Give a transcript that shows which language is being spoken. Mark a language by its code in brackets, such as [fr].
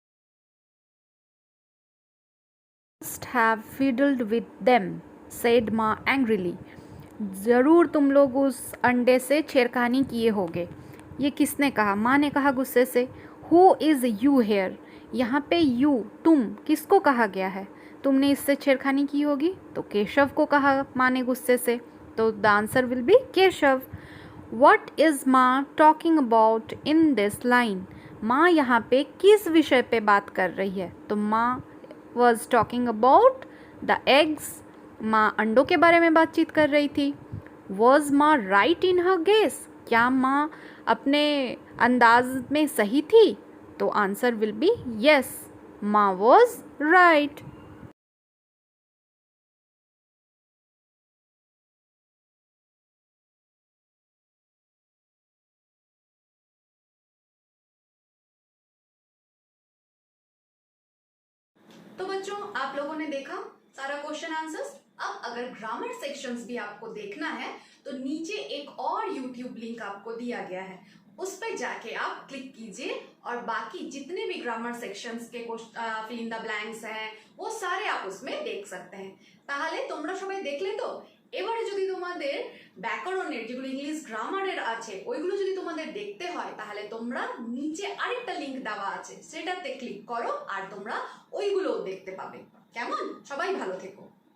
[en] must have fiddled with them, said Maa angrily. [hi] ज़रूर तुम लोग उस अंडे से छेड़खानी किए होगे। ये किसने कहा? माँ ने कहा गुस्से से। [en] Who is you here? [hi] यहाँ पे you, तुम, किसको कहा गया है? तुमने इससे छेड़खानी की होगी, तो केशव को कहा माँ ने गुस्से से। [en] तो the answer will be Keshav. What is Maa talking about in this line? [hi] माँ यहाँ पे किस विषय पे बात कर रही है? [en] तो Maa was talking about the eggs. [hi] माँ अंडों के बारे में बातचीत कर रही थी। [en] Was Maa right in her guess? [hi] क्या माँ अपने अंदाज में सही थी? [en] तो answer will be yes, Maa was right. [hi] तो बच्चों, आप लोगों ने देखा सारा क्वेश्चन आंसर्स। अब अगर ग्रामर सेक्शंस भी आपको देखना है तो नीचे एक और यूट्यूब लिंक आपको दिया गया है, उस पर जाके आप क्लिक कीजिए और बाकी जितने भी ग्रामर सेक्शंस के फिल इन द ब्लैंक्स हैं वो सारे आप उसमें देख सकते हैं। [bn] তাহলে তোমরা সবাই দেখলে তো? এবারে যদি তোমাদের ব্যাকরণের যেগুলো ইংলিশ গ্রামারের আছে ওইগুলো যদি তোমাদের দেখতে হয় তাহলে তোমরা নিচে আরেকটা লিংক দেওয়া আছে সেটাতে ক্লিক করো আর তোমরা ওইগুলোও দেখতে পাবে। কেমন? সবাই ভালো থেকো।